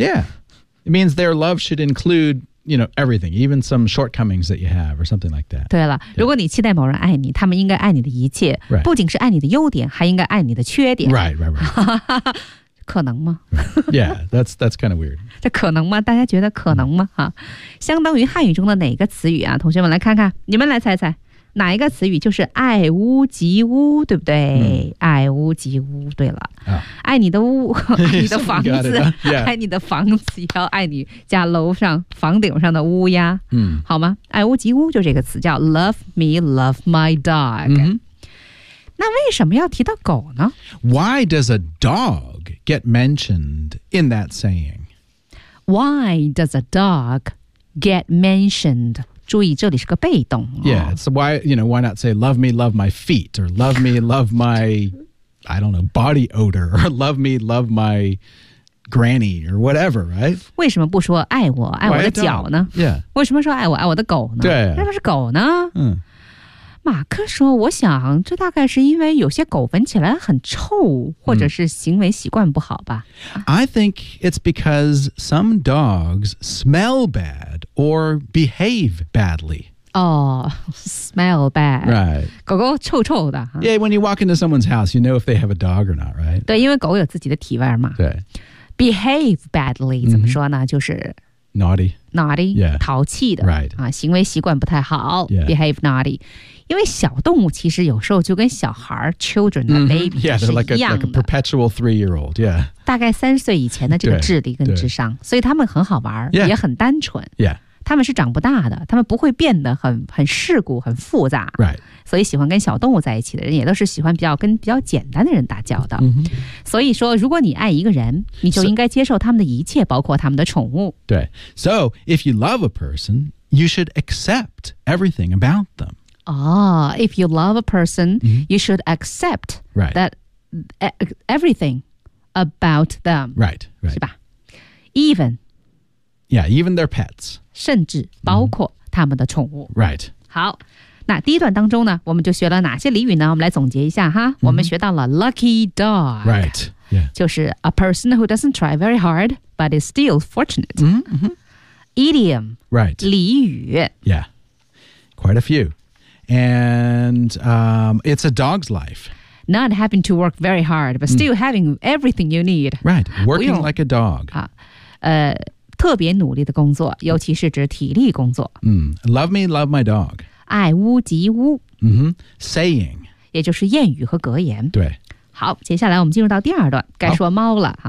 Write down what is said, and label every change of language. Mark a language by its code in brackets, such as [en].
[en] Yeah It means their love should includeYou know, everything, even some shortcomings that you have or something like that. [zh] 对了、yeah. 如果你期待某人爱你他们应该爱你的一切、 [en] right. [zh] 不仅是爱你的优点还应该爱你的缺点。 [en] Right. [zh] 可能吗、 [en] right. Yeah, that's kind of weird. [zh] 这可能吗大家觉得可能吗、mm. 相当于汉语中的哪个词语啊同学们来看看你们来猜猜哪一个词语就是爱屋及乌对不对、 mm. 爱屋及乌对了、 oh. 爱你的屋爱你的房子 [en] it,、yeah. [zh] 爱你的房子也要爱你家楼上房顶上的乌鸦、mm. 好吗爱屋及乌就这个词叫 [en] love me love my dog、 mm-hmm. [zh] 那为什么要提到狗呢 [en] Why does a dog get mentioned in that saying? Why does a dog get mentioned? [zh] 注意这里是个被动、哦、 [en] Yeah, so why, you know, why not say love me, love my feet or love me, love my, I don't know, body odor or love me, love my granny or whatever, right? [zh] 为什么不说爱我爱我的脚呢 [en] Yeah. [zh] 为什么说爱我爱我的狗呢对、啊、为什么是狗呢、嗯、马克说我想这大概是因为有些狗闻起来很臭或者是行为习惯不好吧、嗯、 [en] I think it's because some dogs smell badOr behave badly. Oh, smell bad. Right. [zh] 狗狗臭臭的。 [en] Yeah, when you walk into someone's house, you know if they have a dog or not, right? [zh] 对，因为狗有自己的体味嘛。对。 [en] Behave badly,、 [zh] mm-hmm. 怎么说呢？就是 [en] Naughty. Naughty. Yeah. [zh] 淘气的。 [en] Right. [zh] 啊，行为习惯不太好。 [en] Yeah. Behave naughty. [zh] 因为小动物其实有时候就跟小孩 children 的 baby 是一样的 [en] like a perpetual three-year-old [zh] 大概三岁以前的这个智力跟智商所以他们很好玩、也很单纯、他们是长不大的他们不会变得 很世故很复杂、所以喜欢跟小动物在一起的人也都是喜欢比较简单的人打交道、所以说如果你爱一个人你就应该接受他们的一切包括他们的宠物 [en] 对 So if you love a person you should accept everything about them If you love a person,、you should accept、that everything about them. Right. [zh] 是吧 Even. [en] Yeah, even their pets. [zh] 甚至包括他们的宠物。 [en] Right. [zh] 好那第一段当中呢我们就学了哪些俚语呢我们来总结一下哈、我们学到了 lucky dog. [en] Right.、就是 a person who doesn't try very hard, but is still fortunate.、Idiom. Right. [zh] 俚语 [en] Yeah. Quite a few. And、it's a dog's life. Not having to work very hard, but still having everything you need. Right, working like a dog.、 [zh] 特别努力的工作尤其是指体力工作、 [en] Love me, love my dog. [zh] 爱屋及乌、 [en] Saying. [zh] 也就是谚语和格言。对。好接下来我们进入到第二段该说猫了。